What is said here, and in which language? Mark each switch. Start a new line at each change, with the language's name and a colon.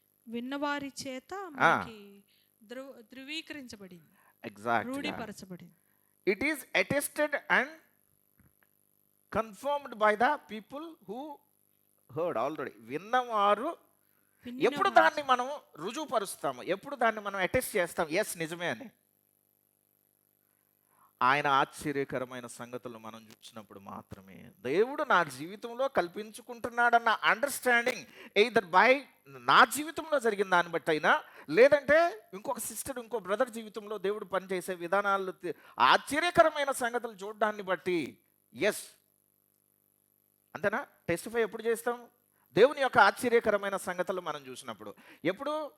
Telugu: విన్నవారి చేత మనకి ధృవీకరించబడింది, రూఢీపరచబడింది.
English: It is attested and confirmed by the people who heard already.
Telugu: విన్నవారు ఎప్పుడు దాన్ని మనం రుజువుపరుస్తాము, ఎప్పుడు దాన్ని మనం అటెస్ట్ చేస్తాం, ఎస్ నిజమే అని. ఆయన ఆశ్చర్యకరమైన సంగతులు మనం చూసినప్పుడు మాత్రమే దేవుడు నా జీవితంలో కల్పించుకుంటున్నాడన్న అండర్స్టాండింగ్ ఎయిదర్ బై నా జీవితంలో జరిగిన దాన్ని బట్టి అయినా, లేదంటే ఇంకొక సిస్టర్, ఇంకో బ్రదర్ జీవితంలో దేవుడు పనిచేసే విధానాలు, ఆశ్చర్యకరమైన సంగతులు చూడడాన్ని బట్టి ఎస్ అంతేనా. టెస్టిఫై ఎప్పుడు చేస్తాం? దేవుని యొక్క ఆశ్చర్యకరమైన సంగతులు మనం చూసినప్పుడు. ఎప్పుడు?